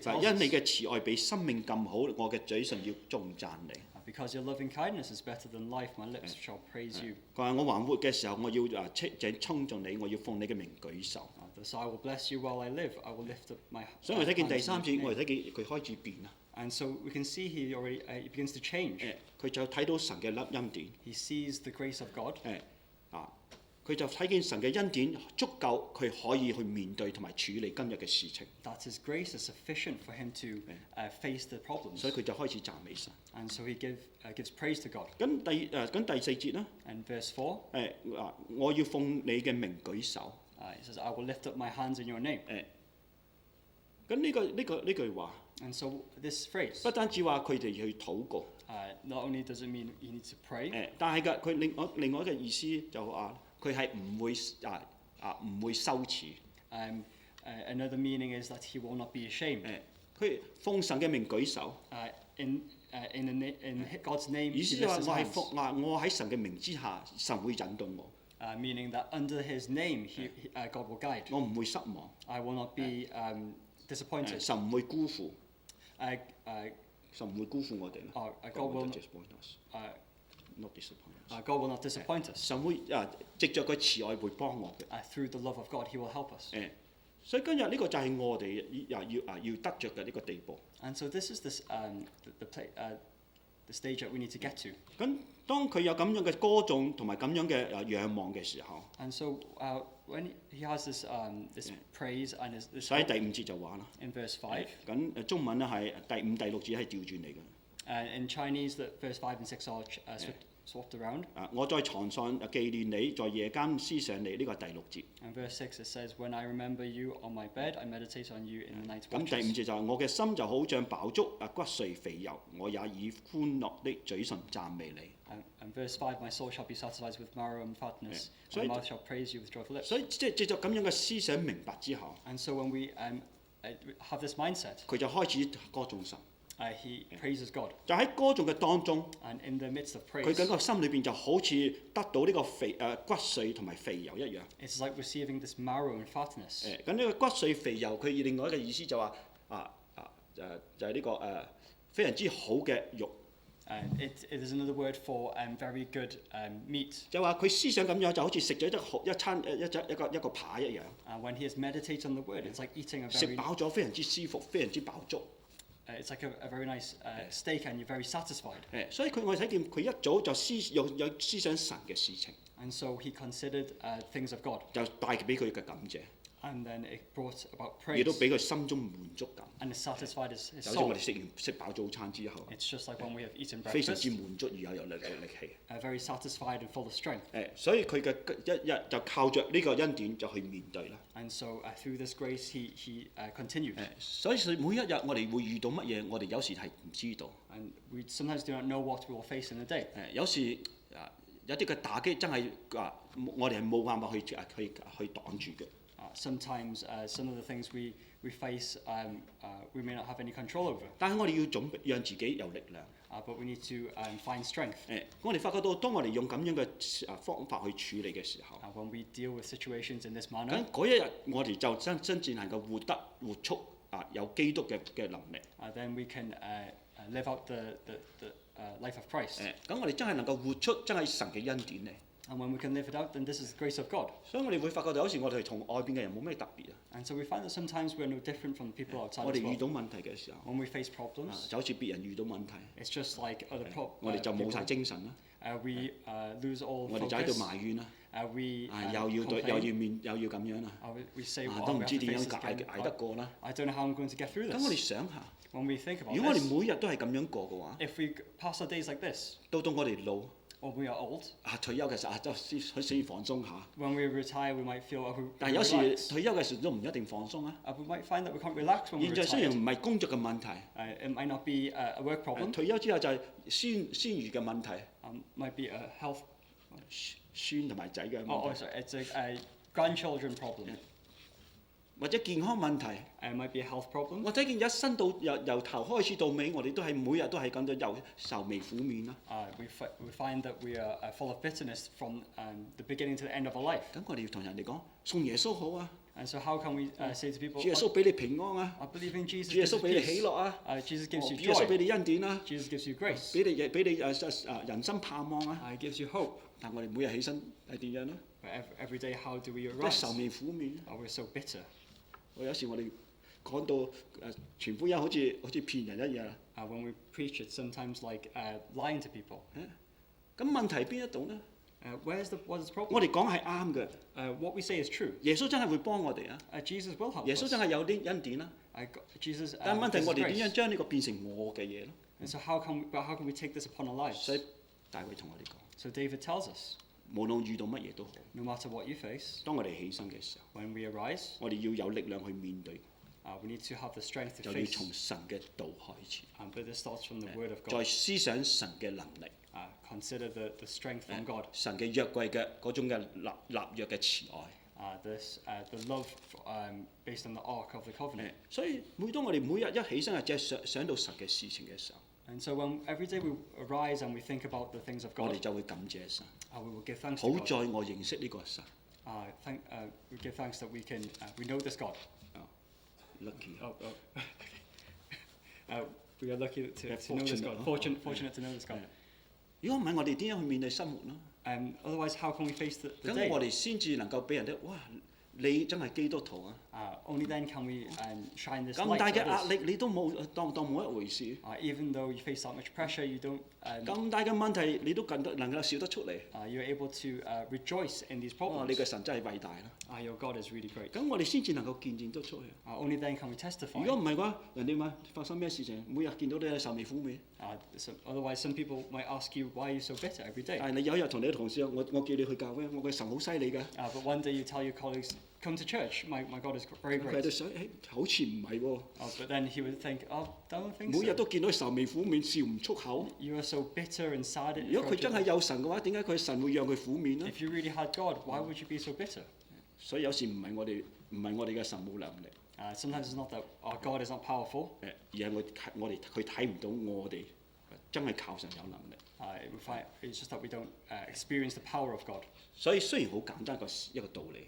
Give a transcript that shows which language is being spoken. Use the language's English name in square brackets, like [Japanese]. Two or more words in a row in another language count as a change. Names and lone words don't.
[Cantonese] 就係 [English] tells [Cantonese] 因你 [English] us, [Cantonese] 嘅慈愛比生命更好，我嘅嘴唇要頌讚你。 [English] because your loving kindness is better than life, my lips shall praise you. [Cantonese] 佢話我還活嘅時候，我要稱頌你，我要奉你嘅名舉手。 [English] Thus I will bless you while I live. I will lift up my [Cantonese] 所以我睇見第 [English] hands 3 in your [Cantonese] 節，我 [English] name. [Cantonese] 哋睇見佢開始變啦。 [English] And so we can see he already he begins to change. [Cantonese] 佢就睇到神嘅恩典。 [English] He sees the grace of God. [Cantonese] 佢就睇見神嘅恩典足夠，佢可以去面對同埋處理今日嘅事情。 [English] That His grace is sufficient for him to face the problems. [Cantonese] 所以佢就開始讚美神。 [English] And so he gives praise to God. [Cantonese] 咁第4節啦， [English] And verse 4, [Cantonese] 我要奉你嘅名舉手。 [English] he says, I will lift up my hands in your name. [Cantonese] 咁呢句話， [English] And so this phrase, [Cantonese] 不單止話佢哋去禱告， [English] not only does it mean he needs to pray, [Cantonese] 但係佢另外一個意思就話佢係唔會羞恥。 [English] another meaning is that he will not be ashamed. [Cantonese] 佢奉神嘅名舉手， [English] In God's name, [Cantonese] 意 [English] he [Cantonese] 思就話 [English] lifts his hands, [Cantonese] 我喺神嘅名之下，神會引導我， [English] meaning that under his name, God will guide. [Cantonese] 我唔會失望， [English] I will not be disappointed. [Cantonese] 神唔會辜負， Uh, 神唔會辜負我哋啦。 [English] God will not disappoint us. God will not disappoint us. [Cantonese] 神會藉着佢慈愛會幫我嘅。 [English] Through the love of God, He will help us. [Cantonese] 所以今日呢個就係我哋要得着嘅呢個地步。 [English] And so this is the stage that we need to get to. [Cantonese] 咁當佢有咁樣嘅歌頌同埋咁樣嘅仰望嘅時候， [English] And so when he has this praise and this [Cantonese] 所以 [English] hope, [Cantonese] 第5節就話啦。 [English] in verse 5, [Cantonese] 咁中文咧係第5、第6節係調轉嚟嘅。 [English] in Chinese, verse 5 and 6 are swapped around. [Cantonese] 我在床上紀念你，在夜間思想你，呢個係第6節。 [English] And verse 6 it says, When I remember you on my bed, I meditate on you in the night [Cantonese] 咁第5 [English] watches. [Cantonese] 節就係我嘅心就好像飽足，骨髓肥油，我也以歡樂的嘴唇讚美你。 [English] And verse 5, My soul shall be satisfied with marrow and fatness, So my it- mouth shall praise you with joyful lips. [Cantonese] 所以即係藉着咁樣嘅思想明白之後， [English] And so when we have this mindset, [Cantonese] 佢就開始歌頌神。 [English] he praises God. [Cantonese] 就喺歌頌嘅當中， [English] And in the midst of [Cantonese] 佢 [English] praise, [Cantonese] 感覺心裏邊就好似得到呢個骨髓同埋肥油一樣。 [English] it's like receiving this marrow and fatness. [Cantonese] 咁呢個骨髓肥油，佢另外一個意思就話就係呢個非常之好嘅肉。 [English] It is another word for very good meat. [Cantonese] 就話佢思想咁樣，就好似食咗一個扒一樣， [English] When he has meditated on the word, it's like eating a [Cantonese] 食 [English] very [Cantonese] 飽咗非常之舒服，非常之飽足。 [English] it's like a very nice steak, and you're very satisfied. [Cantonese] 所以我哋睇見佢一早就有思想神嘅事情， [English] And so he considered things of God, [Cantonese] 就帶俾佢嘅感謝， [English] and then it brought about [Cantonese] 亦都 [English] praise, [Cantonese] 俾佢心中滿足感。 [English] and it satisfied his [Cantonese] 就好似我 [English] soul. [Cantonese] 哋食飽早餐之後， [English] It's just like when we have eaten [Cantonese] 非常之 [English] breakfast, [Cantonese] 滿足而又有力氣。 [English] very satisfied and full of strength. [Cantonese] 所以佢嘅一日就靠着呢個恩典就去面對啦。 [English] And so through this grace, he continued. [Cantonese] 所以每一日我哋會遇到乜嘢，我哋有時係唔知道。 [English] And we sometimes do not know what we will face in the day. [Cantonese] 有時有啲嘅打擊真係我哋係冇辦法去擋住嘅。 [English] Sometimes some of the things we face, we may not have any control over. [Cantonese] 但係我哋要準備讓自己有力量。 [English] But we need to find strength. [Cantonese] 我哋發覺到，當我哋用咁樣嘅方法去處理嘅時候， [English] When we deal with situations in this [Cantonese] 咁 [English] manner, [Cantonese] 嗰一日我哋就真正能夠活出有基督嘅能力。 [English] then we can live out the life of Christ. [Cantonese] 咁我哋真係能夠活出真係神嘅恩典咧。 [English] And when we can live it out, then this is the grace of God. [Cantonese] 所以我哋會發覺到有時我哋同外邊嘅人冇咩特別啊。 [English] And so we find that sometimes we're no different from the people outside [Cantonese] 我 [English] this [Cantonese] 哋遇 [English] world. [Cantonese] 到問題嘅時候， [English] When we face problems, [Cantonese] 就好似別人遇到問題， [English] it's just like other [Cantonese] 我哋就冇晒 [English] people. [Cantonese] 精神啦。 [English] We lose all [Cantonese] 我哋就喺度 [English] focus. [Cantonese] 埋怨啦， [English] We [Cantonese] 又要 [English] complain. [Cantonese] 咁樣啦， [English] We say, [Cantonese] 都 [English] well, [Cantonese] 唔 [English] we [Cantonese] 知 [English] have to [Cantonese] 點 [English] face [Cantonese] 樣 [English] this again. [Cantonese] 捱得過啦。 [English] I don't know how I'm going to get through [Cantonese] 咁我哋 [English] this. [Cantonese] 想下， [English] When we think about [Cantonese] 如果我哋 [English] this, [Cantonese] 每日都係咁樣過嘅話， [English] if we pass our days like this, [Cantonese] 到我哋老 [English] or we are old, [Cantonese] 退休嘅時候，就先放鬆下。 [English] when we retire, we might feel we [Cantonese] 但係有時 [English] relax. [Cantonese] 退休嘅時候都唔一定放鬆啊。 [English] We might find that we can't relax when [Cantonese] 現 [English] we're [Cantonese] 在雖然 [English] retired. [Cantonese] 唔係工作嘅問題， [English] It might not be a work problem. [Cantonese] 退休之後就係孫兒嘅問題， [English] Might be a health. [Cantonese] 孫同埋仔嘅 Oh, 問題， [English] sorry, it's a grandchildren problem. [Cantonese] 或者健康問題。 [English] It might be a health problem. [Cantonese] 我睇見一生到由頭開始到尾，我哋都係每日都係咁樣又愁眉苦面啦。 [English] We find that we are full of bitterness from the beginning to the end of our life. [Cantonese] 咁我哋要同人哋講，送耶穌好啊， [English] And so how can we say to people, [Cantonese] 主耶穌俾你平安啊， [English] I believe in Jesus, [Cantonese] 主耶 [English] gives [Cantonese] 穌 [English] you [Cantonese] 俾你喜 [English] peace. [Cantonese] 樂啊， [English] Jesus gives [Cantonese] 主 [English] you [Cantonese] 耶穌俾 [English] joy. [Cantonese] 你恩典啊， [English] Jesus gives you grace. [Cantonese] 俾你人生盼望啊。 [English] It gives you hope. [Cantonese] 但我哋每日起身係點樣咧？ [English] But every day, how do we [Cantonese] 都係 [English] arise? [Cantonese] 愁眉苦面。 [English] We're so bitter. [Cantonese] 有時我哋講到傳福音好似騙人一樣。 [English] When we preach, it's sometimes like lying to people. [Cantonese] 咁問題邊一度咧？ [English] What is the [Cantonese] 我 [English] problem? [Cantonese] 哋講係啱嘅， [English] What we say is true. [Cantonese] 耶穌真係會幫我哋啊！ [English] Jesus will help [Cantonese] 耶穌 [English] us. [Cantonese] 真係有啲恩典啦。 [English] Jesus [Cantonese] 但係問題 [English] gives [Cantonese] 我 [English] us [Cantonese] 哋點樣 [English] grace. [Cantonese] 將呢個變成我嘅嘢咯？ [English] And so how can we take this upon our lives? [Cantonese] 所以大衛同我哋講， [English] So David tells us, [Cantonese] 無論遇到乜嘢都好， [English] no matter what you face, [Cantonese] 當我哋起身嘅時候， [English] when we arise, [Cantonese] 我哋要有力量去面對， [English] we need to have the strength to [Cantonese] 就要 [English] face. [Cantonese] 從神嘅道開始， [English] But this starts from the Word of [Cantonese] 再 [English] God. [Cantonese] 思想神嘅能力， [English] Consider the strength from God. [Cantonese] 神嘅約櫃嘅嗰種嘅立約嘅慈愛。 [English] The love based on the ark of the covenant. [Cantonese] 所以當我哋每日一起身係即係想到神嘅事情嘅時候， [English] And so when every day we arise and we think about the things of [Cantonese] 我哋 [English] God, [Cantonese] 就會感謝神。 [English] we will give thanks [Cantonese] 好 [English] to [Cantonese] 在 [English] God. [Cantonese] 我認識呢個神 [English] We give thanks that we know this God. ，lucky。 We are lucky to know this God. Fortunate to know this God. [Cantonese] 如果唔係，我哋點樣去面對生活呢？ [English] Otherwise, how can we face the [Cantonese] 咁我 [English] day? [Cantonese] 哋先至能夠俾人哋哇！你真係基督徒啊！ [English] Only then can we shine this [Cantonese] 咁 [English] light [Cantonese] 大 [English] to [Cantonese] 嘅壓 [English] others. [Cantonese] 力你都冇當冇一回事， [English] Even though you face that much pressure, you don't. [Cantonese] 咁大嘅問題你都能夠笑得出嚟。 [English] You're able to rejoice in these 哇！ problems. [Cantonese] 你嘅神真係偉大啦！ [English] Your God is really great. [Cantonese] 咁我哋先至能夠見證得出去。 [English] Only then can we [Cantonese] 如 [English] testify. [Cantonese] 果唔係嘅話，人哋問發生咩事情，每日見到你係愁眉苦面， [English] Otherwise, some people might ask you, why are you so bitter every day? [Cantonese] 但係你有一日同你嘅同事講，我叫你去教會，我嘅神好犀利㗎。 [English] But one day you tell your colleagues, come to church. My God is very [Cantonese] 佢喺 [English] great. [Cantonese] 度想，好似唔係喎， [English] But then he would think, don't think [Cantonese] 每日 [English] so. [Cantonese] 都見到愁眉苦面，笑唔出口。 [English] You are so bitter and sad. [Cantonese] 如果佢真係有神嘅話，點解佢神會讓佢苦面呢？ [English] If you really had God, why would you be so bitter? [Cantonese] 所以有時唔係我哋嘅神冇能力， [English] Sometimes it's not that our God is not powerful. [Cantonese] 而係我哋佢睇唔到我哋真係靠神有能力。 [English] It's just that we don't experience the power of God. [Cantonese] 所以雖然好簡單一個道理，